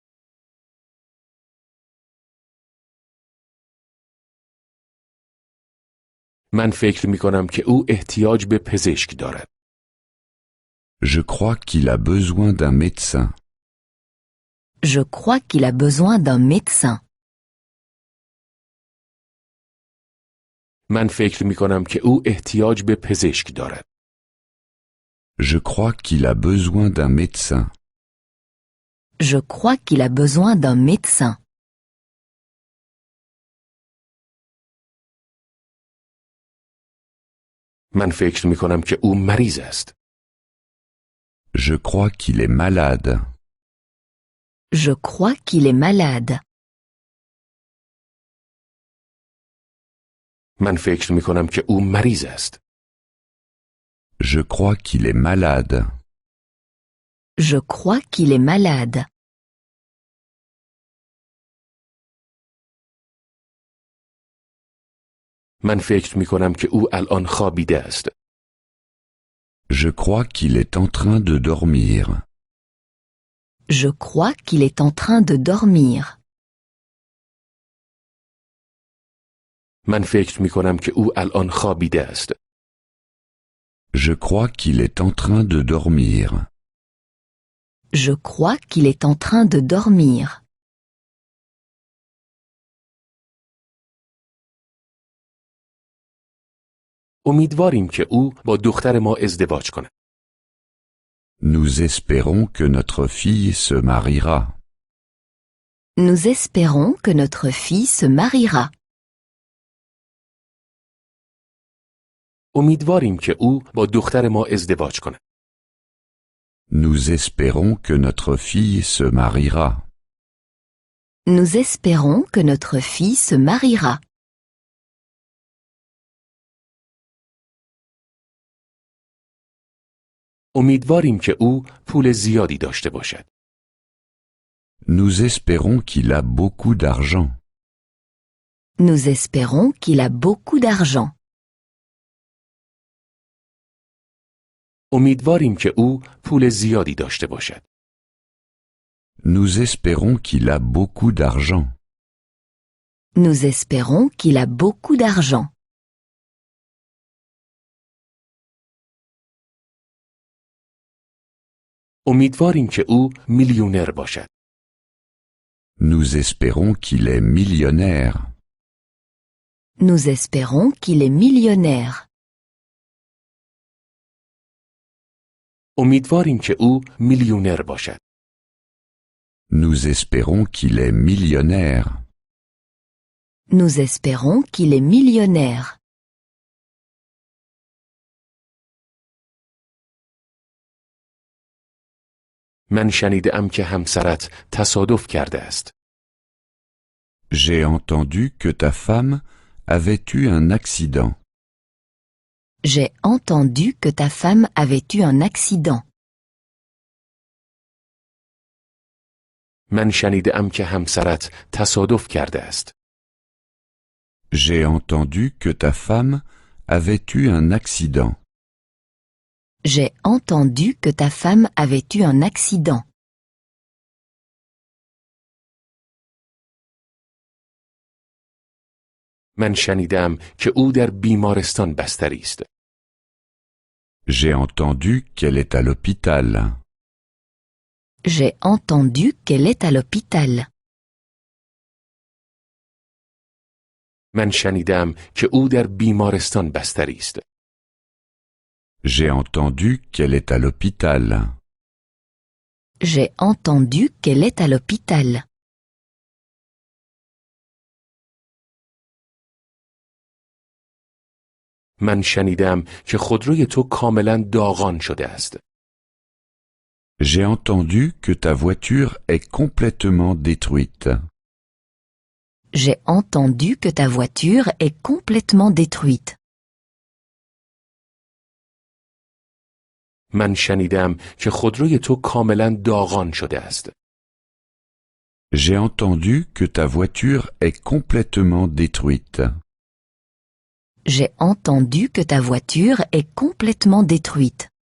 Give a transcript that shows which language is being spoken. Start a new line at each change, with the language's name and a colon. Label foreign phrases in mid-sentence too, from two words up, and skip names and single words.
Persian: من فکر میکنم که او احتیاج به پزشک دارد.
French: Je crois qu'il a besoin d'un médecin. Je crois qu'il a besoin d'un médecin.
Persian: من فکر می کنم که او احتیاج به پزشک دارد.
French: Je crois qu'il a besoin d'un médecin. Je crois qu'il a besoin d'un médecin.
Persian: من فکر می کنم که او مریض است.
French: Je crois qu'il est malade. Je crois qu'il est malade.
Persian: من فکر می کنم که او مریض است.
French: Je crois qu'il est malade. Je crois qu'il est malade.
Persian: من فکر می کنم که او الان خوابیده است.
French: Je crois qu'il est en train de dormir. Je crois qu'il est en train de dormir.
Persian: من فکر می کنم که او الان خوابیده است.
French: Je crois qu'il est en train de dormir. Je crois qu'il est en train de dormir.
Persian: امیدواریم که او با دختر ما ازدواج کند.
French: Nous espérons que notre fille se mariera. Nous espérons que notre fille se mariera.
Persian: امیدواریم که او با دختر ما ازدواج کند.
French: Nous espérons que notre fille se mariera. Nous espérons que notre fille se mariera.
Persian: امیدواریم که او پول زیادی داشته باشد.
French: Nous espérons qu'il a beaucoup d'argent. Nous espérons qu'il a beaucoup d'argent.
Persian: امیدواریم که او پول زیادی داشته باشد.
French: Nous espérons qu'il a beaucoup d'argent. Nous espérons qu'il a beaucoup d'argent.
Persian: امیدواریم که او میلیونر باشد.
French: Nous espérons qu'il est millionnaire. Nous espérons qu'il est millionnaire.
Persian: امیدواریم که او میلیونر باشد.
French: Nous espérons qu'il est millionnaire. Nous espérons qu'il est millionnaire.
Persian: من شنیدم که همسرت تصادف کرده است.
French: J'ai entendu que ta femme avait eu un accident. J'ai entendu que ta femme avait eu un accident.
Persian: من شنیدم که همسرت تصادف کرده است.
French: J'ai entendu que ta femme avait eu un accident. J'ai entendu que ta femme avait eu un accident.
Persian: من شنیدم که او در بیمارستان بستری است.
French: J'ai entendu qu'elle est à l'hôpital. J'ai entendu qu'elle est à l'hôpital.
Persian: من شنیدم که او در بیمارستان بستری است.
French: J'ai entendu qu'elle est à l'hôpital. J'ai entendu qu'elle est à l'hôpital.
Persian: من شنیدم که خودروی تو کاملا داغان شده است.
French: J'ai entendu que ta voiture est complètement détruite. J'ai entendu que ta voiture est complètement détruite.
Persian: من شنیدم که خودروی تو کاملا داغان شده است.
French: J'ai entendu que ta voiture est complètement détruite. J'ai entendu que ta voiture est complètement détruite.